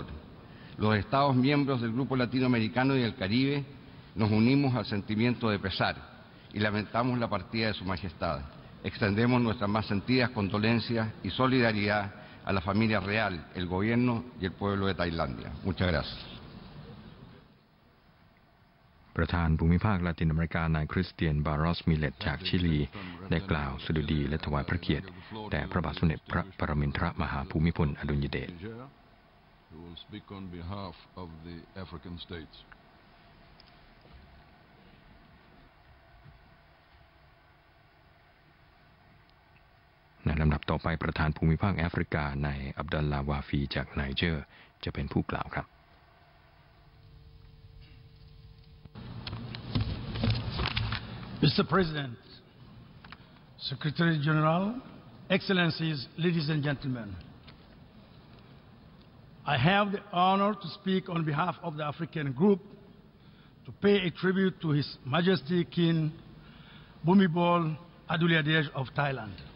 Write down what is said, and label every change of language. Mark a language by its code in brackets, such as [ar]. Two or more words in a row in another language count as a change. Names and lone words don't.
[es] Los Estados miembros del Grupo Latinoamericano y del Caribe nos unimos al sentimiento de pesar y lamentamos la partida de Su Majestad, extendemos nuestras más sentidas condolencias y solidaridad a la familia real, el gobierno y el pueblo de Tailandia. Muchas gracias. [th] ประธานภูมิภาคลาตินอเมริกานายคริสเตียนบารอสมิเลตจากชิลีได้กล่าวสดุดีและถวายพระเกียรติแด่พระบาทสมเด็จพระปรมินทรมหาภูมิพลอดุลยเดชในลำดับต่อไปประธานภูมิภาคแอฟริกานายอับดัลลาวาฟีจากไนเจอร์จะเป็นผู้กล่าวครับ [en] Mr. President, Secretary General, Excellencies, ladies and gentlemen, I have the honor to speak on behalf of the African Group to pay a tribute to His Majesty King Bhumibol Adulyadej of Thailand.